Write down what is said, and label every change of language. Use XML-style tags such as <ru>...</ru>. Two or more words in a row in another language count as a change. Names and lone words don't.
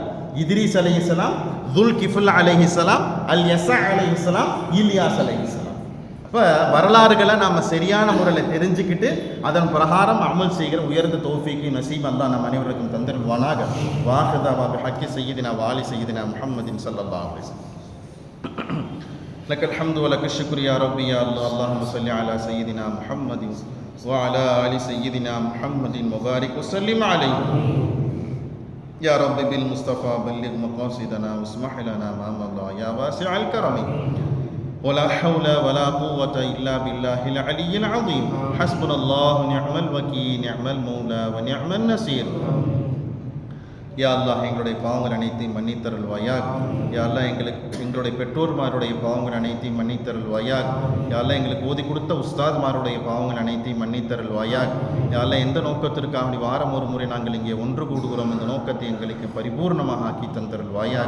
<ta>இத்ரீஸ் அலைஹிஸ்ஸலாம், துல் கிஃபுல் அலைஹிஸ்ஸலாம், அல் யஸா அலைஹிஸ்ஸலாம், இல்யாஸ் அலைஹிஸ்ஸலாம். அப்போ வரலாறுகளை நாம் சரியான முறையில் தெரிஞ்சுக்கிட்டு அதன் பிரகாரம் அமல் செய்கிற உயர்ந்த தௌஃபீக்கு நசீப் அல்லாஹ் நம்ம அனைவருக்கும் தந்திருவானாக.</ta> <ar>واحدة بحق سيدنا وآل سيدنا محمد صلى الله عليه وسلم. لك الحمد ولك الشكر يا ربي يا الله. اللهم صل على سيدنا محمد وعلى آل سيدنا محمد وبارك وسلم عليه يا رب بالمصطفى بلغ مقاصدنا واسمح لنا ما مضى يا واسع الكرم ولا حول ولا قوة إلا بالله العلي العظيم. حسبنا الله نعم الوكيل نعم المولى ونعم النصير.</ar> <ta>யா அல்லாஹ் எங்களுடைய பாவங்கள் அனைத்தையும் மன்னித்தருள்வாயாக. யா அல்லாஹ் எங்களுடைய பெற்றோர்மாருடைய பாவங்கள் அனைத்தையும் மன்னித்தருள்வாயாக. யா அல்லாஹ் எங்களுக்கு ஓதி கொடுத்த உஸ்தாத்மாருடைய பாவங்கள் அனைத்தையும் மன்னித்தருள்வாயாக. யா அல்லாஹ் எந்த நோக்கத்திற்காக வாரம் ஒரு முறை நாங்கள் இங்கே ஒன்று கூடுகிறோம், இந்த நோக்கத்தை எங்களுக்கு பரிபூர்ணமாக ஆக்கி தந்தருள்வாயாக.</ta>